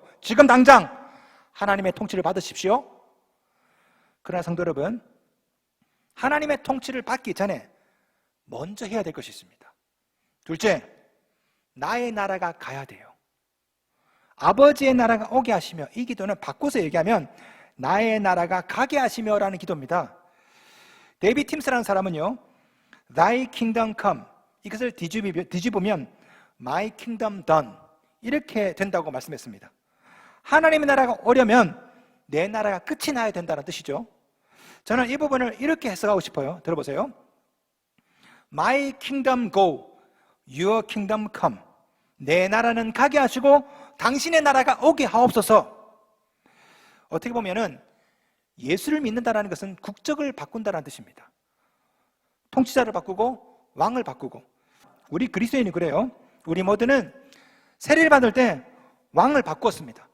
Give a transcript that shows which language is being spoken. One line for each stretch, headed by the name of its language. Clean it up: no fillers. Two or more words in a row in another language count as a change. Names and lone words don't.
Korean: 지금 당장 하나님의 통치를 받으십시오. 그러나 성도 여러분, 하나님의 통치를 받기 전에 먼저 해야 될 것이 있습니다. 둘째, 나의 나라가 가야 돼요. 아버지의 나라가 오게 하시며, 이 기도는 바꿔서 얘기하면 나의 나라가 가게 하시며 라는 기도입니다. 데이비 팀스라는 사람은요,
English: Thy kingdom come,
Korean: 이것을 뒤집으면
English: My kingdom done,
Korean: 이렇게 된다고 말씀했습니다. 하나님의 나라가 오려면 내 나라가 끝이 나야 된다는 뜻이죠. 저는 이 부분을 이렇게 해석하고 싶어요. 들어보세요.
English: My kingdom go, your kingdom come.
Korean: 내 나라는 가게 하시고 당신의 나라가 오게 하옵소서. 어떻게 보면은 예수를 믿는다는 것은 국적을 바꾼다는 뜻입니다. 통치자를 바꾸고 왕을 바꾸고. 우리 그리스도인이 그래요. 우리 모두는 세례를 받을 때 왕을 바꿨습니다.